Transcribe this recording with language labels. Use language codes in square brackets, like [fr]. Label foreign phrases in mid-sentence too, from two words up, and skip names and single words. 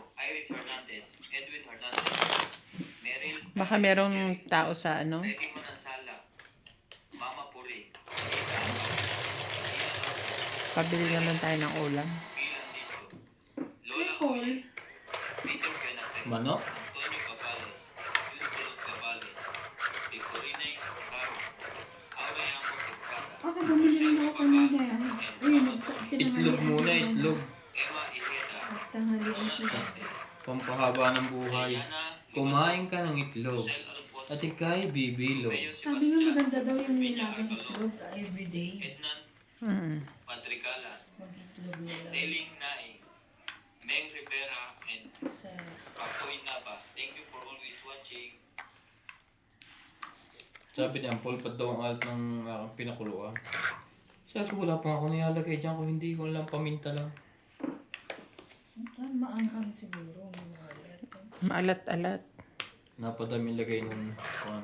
[tl] Iris Hernandez, Edwin Hernandez, Meryl Baka merong tao sa ano. Reggie Manansala, Mama Puri, Pabili naman tayo ng ulam. Bilang Dito, Kay Lola Paul. Oye, Peter Benate, Manok? Antonio Cavales, Yulbulot Cavales, Victorina Caro, Aureliano Tocada, Okay, bumili rin ako kanina yan. Ayun, Itlog muna, itlog. Emma Ijeda, Tanghalian siya. Pampahaba ng buhay. Diana, Kumain ka ng itlog. Sel Alfonso, At ikay bibilo. Mayo Sabi nga Sebastian, maganda daw yung nilagang itlog everyday. Ednan Mm. Patricala, Mag-itlog nila Teling Naing, Meng Rivera, and sa... Papoy Nava. [en] Thank you for always watching. [tl] Sabi niya, pulpat daw ang alat ng aking pinakuluan. Sabi ko, wala pa ako nilalagay dyan kung hindi ko lang paminta lang. Maanghang siguro. Maalat. Maalat-alat. Napadami lagay nung kuwan.